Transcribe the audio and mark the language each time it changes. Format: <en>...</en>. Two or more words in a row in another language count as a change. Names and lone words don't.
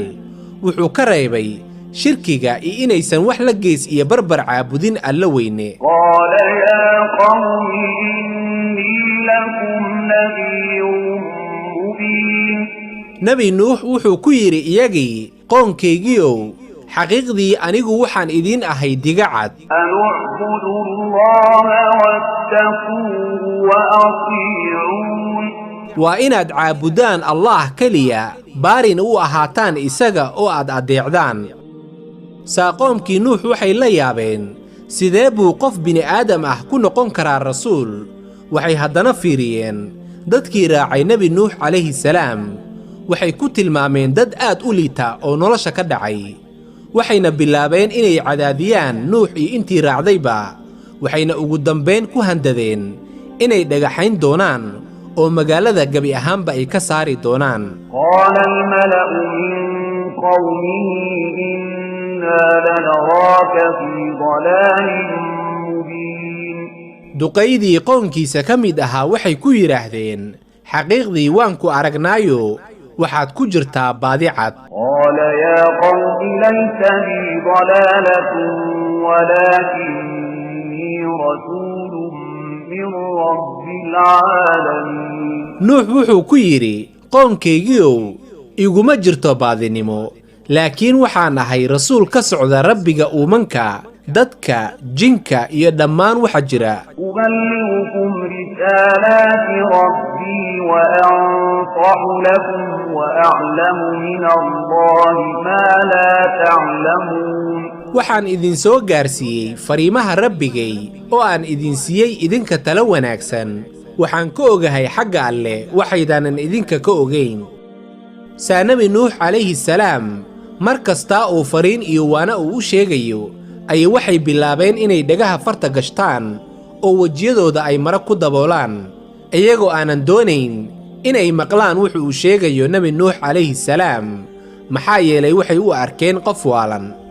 <so>wuxuu ka reebay shirkiga iyo inaysan wax la gees iyo barbar caabudin alla weyne.</so> <ar>قال يا قوم إني لكم نذير مبين.</ar> <so>nebi nuux wuxuu ku yidhi iyagii qoonkaygiiow xaqiiqdii anigu waxaan idiin ahay diga cad</so> <ar>أن اعبدوا الله واتقوه وأطيعون</ar> <so>waa inaad caabudaan allaah keliya baarin u ahaataan isaga oo aad adeecdaan saaqoomkii nuux waxay la yaabeen sidee buu qof bini'aadam ah ku noqon karaa rasuul waxay haddana fiiriyeen dadkii raacay nebi nuux</so> <ar>عليه السلام</ar> <so>waxay ku tilmaameen dad aad u liita oo nolosha ka dhacay waxayna bilaabeen inay cadaadiyaan nuux iyo intii raacdayba waxayna ugu dambayn ku handadeen inay dhagaxayn doonaan oo magaalada gebi ahaanba ay ka saari doonaan</so> <ar>قال الملأ من قومه إنا لنراك في ضلال مبين</ar> <so>duqaydii qoonkiisa ka mid ahaa waxay ku yidhaahdeen xaqiiqdii waan ku aragnaayo waxaad ku jirtaa baadi cad</so> <ar>قال يا قوم ليس لي ضلالة ولكني رسول من رب العالمين</ar> <so>nuux wuxuu ku yidhi qoonkaygiiow iguma jirto baadinimo laakiin waxaan ahay rasuul ka socda rabbiga uumanka dadka jinka iyo dhammaan waxa jira</so> <ar>أبلغكم رسالات ربي وأنصح لكم وأعلم من الله ما لا تعلمون</ar> <so>waxaan idin soo gaarsiiyey fariimaha rabbigay oo aan idin siiyey idinka talo wanaagsan waxaan ka ogahay xagga alleh waxaydaanan idinka ka ogayn saa nebi nuux</so> <ar>عليه السلام</ar> <so>mar kastaa uu fariin iyo waana uu u sheegayo ayay waxay bilaabeen inay dhagaha farta gashtaan oo wejiyadooda ay mara ku daboolaan iyagoo aanan doonayn inay maqlaan wuxuu uu sheegayo nebi nuux</so> <ar>عليه السلام</ar> <so>maxaa yeelay waxay u arkeen qof waalan</so>